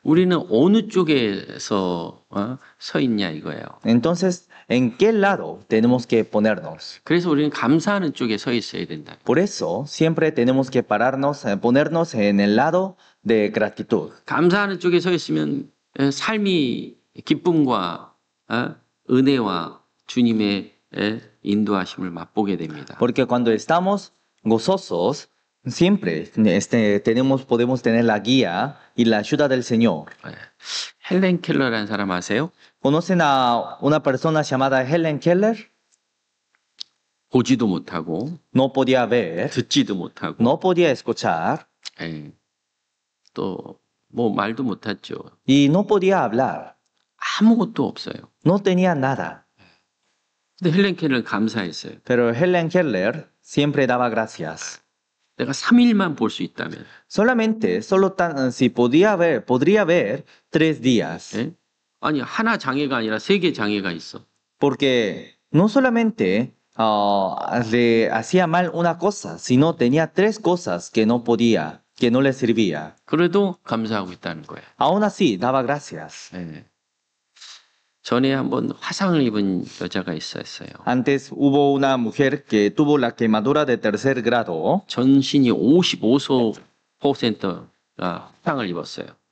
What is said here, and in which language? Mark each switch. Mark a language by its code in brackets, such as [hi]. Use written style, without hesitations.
[ko] 우리는 어느 쪽에서 서 있냐 이거예요. [es] Entonces, ¿en qué lado tenemos que ponernos? [ko] 그래서 우리는 감사하는 쪽에 서 있어야 된다. [es] Por eso, siempre tenemos que ponernos en el lado de gratitud. [ko] 감사하는 쪽에 서 있으면 삶이 기쁨과 은혜와 주님의 인도하심을 맛보게 됩니다. [es] Porque cuando estamos gozosos, Siempre podemos tener la guía y la ayuda del Señor. [ko] 예. 헬렌 켈러라는 사람 아세요? [es] ¿Conocen a una persona llamada Helen Keller? [ko] 보지도 못하고 [es] No podía ver, [ko] 듣지도 못하고 [es] no podía escuchar [ko] 예. 또 뭐 말도 못했죠. [es] y no podía hablar. [ko] 아무것도 없어요. [es] No tenía nada. [ko] 근데 헬렌 켈러는 감사했어요. [es] Pero Helen Keller siempre daba gracias. [ko] 내가 3일만 볼 수 있다면 [es] Si podría ver 3 días. [ko] 예? 아니 하나 장애가 아니라 3개 장애가 있어. [es] Porque no solamente le hacía mal una cosa, sino tenía 3 cosas que no podía, que no le servía. [ko] 그래도 감사하고 있다는 거예요. [es] Aún así, daba gracias. [ko] 예. 전에 한번 화상을 입은 여자가 있었어요. [es] Antes hubo una mujer que tuvo la quemadura de 3er grado. [ko] 전신이 55%가 화상을 입었어요.